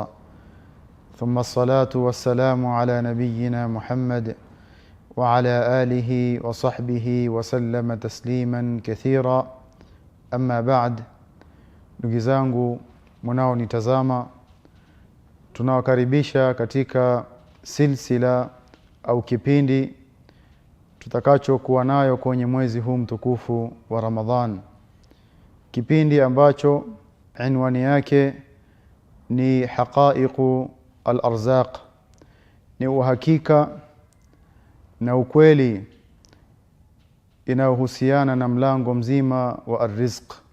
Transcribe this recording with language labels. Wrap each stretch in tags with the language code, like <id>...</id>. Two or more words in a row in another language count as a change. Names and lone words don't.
<ar>ثم الصلاة والسلام على نبينا محمد وعلى آله وصحبه وسلم تسليما كثيرا. أما بعد،</ar> <sw>ndugu mwanao nitazama, tunawakaribisha katika silsila au kipindi tutakachokuwa nayo kwenye mwezi huu mtukufu wa Ramadhan, kipindi ambacho unwani yake ni</sw> <ar>حقائق الأرزاق,</ar> <sw>ni uhakika na ukweli inayohusiana na mlango mzima wa ar-rizq.</sw>